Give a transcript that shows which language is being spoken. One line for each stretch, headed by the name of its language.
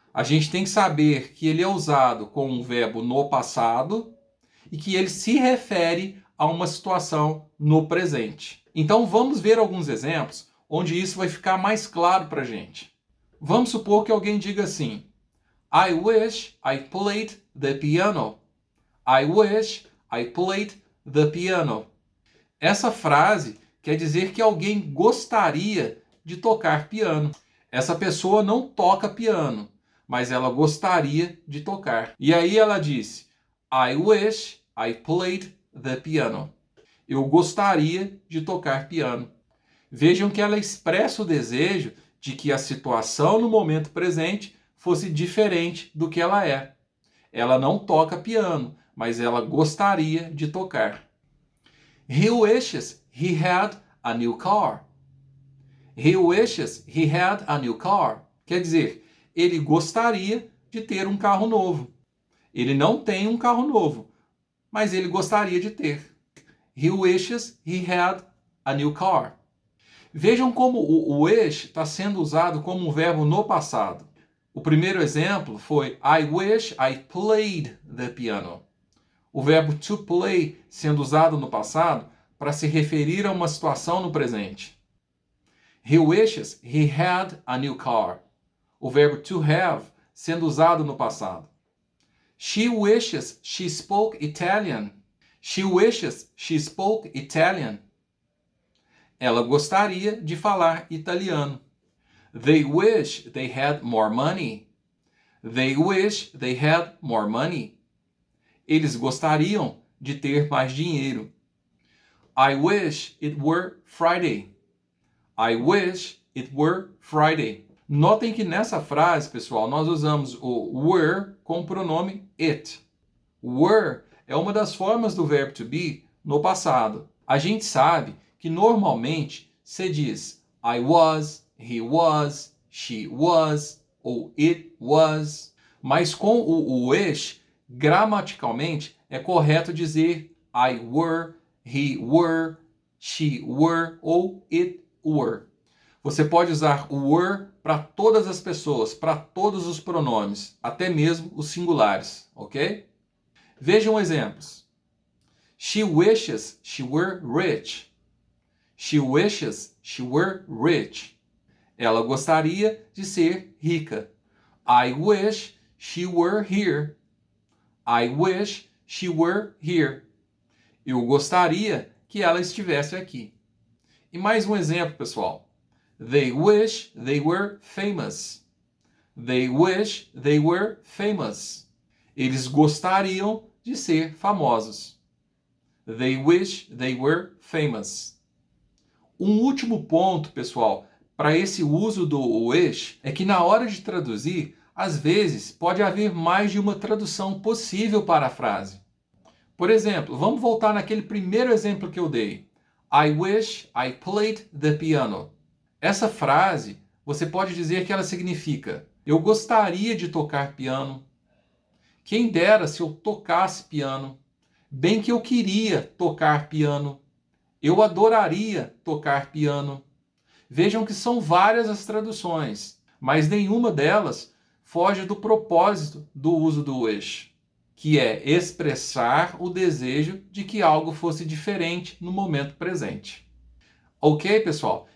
Portuguese: A gente tem que saber que ele é usado com um verbo no passado e que ele se refere a uma situação no presente. Então vamos ver alguns exemplos onde isso vai ficar mais claro para a gente. Vamos supor que alguém diga assim:
English: I wish I played the piano. I wish I played the piano.
Portuguese: Essa frase quer dizer que alguém gostaria de tocar piano. Essa pessoa não toca piano, mas ela gostaria de tocar. E aí ela disse:
English: I wish I played the piano.
Portuguese: Eu gostaria de tocar piano. Vejam que ela expressa o desejo de que a situação no momento presente fosse diferente do que ela é. Ela não toca piano, mas ela gostaria de tocar.
English: He wishes he had a new car. He wishes he had a new car.
Portuguese: Quer dizer, ele gostaria de ter um carro novo. Ele não tem um carro novo, mas ele gostaria de ter.
English: He wishes he had a new car.
Portuguese: Vejam como o wish está sendo usado como um verbo no passado. O primeiro exemplo foi
English: I wish I played the piano.
Portuguese: O verbo to play sendo usado no passado para se referir a uma situação no presente.
English: He wishes he had a new car.
Portuguese: O verbo to have sendo usado no passado.
English: She wishes she spoke Italian. She wishes she spoke Italian.
Portuguese: Ela gostaria de falar italiano.
English: They wish they had more money. They wish they had more money.
Portuguese: Eles gostariam de ter mais dinheiro.
English: I wish it were Friday. I wish it were Friday.
Portuguese: Notem que nessa frase, pessoal, nós usamos o were com o pronome it. Were é uma das formas do verbo to be no passado. A gente sabe que normalmente se diz I was, he was, she was ou it was, mas com o wish, gramaticalmente é correto dizer I were, he were, she were ou it were. Você pode usar o were para todas as pessoas, para todos os pronomes, até mesmo os singulares, ok? Vejam exemplos.
English: She wishes she were rich. She wishes she were rich.
Portuguese: Ela gostaria de ser rica.
English: I wish she were here. I wish she were here.
Portuguese: Eu gostaria que ela estivesse aqui. E mais um exemplo, pessoal.
English: They wish they were famous. They wish they were famous.
Portuguese: Eles gostariam de ser famosos.
English: They wish they were famous.
Portuguese: Um último ponto, pessoal, para esse uso do wish é que na hora de traduzir, às vezes pode haver mais de uma tradução possível para a frase. Por exemplo, vamos voltar naquele primeiro exemplo que eu dei.
English: I wish I played the piano.
Portuguese: Essa frase, você pode dizer que ela significa eu gostaria de tocar piano. Quem dera se eu tocasse piano. Bem que eu queria tocar piano. Eu adoraria tocar piano. Vejam que são várias as traduções, mas nenhuma delas foge do propósito do uso do wish, que é expressar o desejo de que algo fosse diferente no momento presente. Ok, pessoal?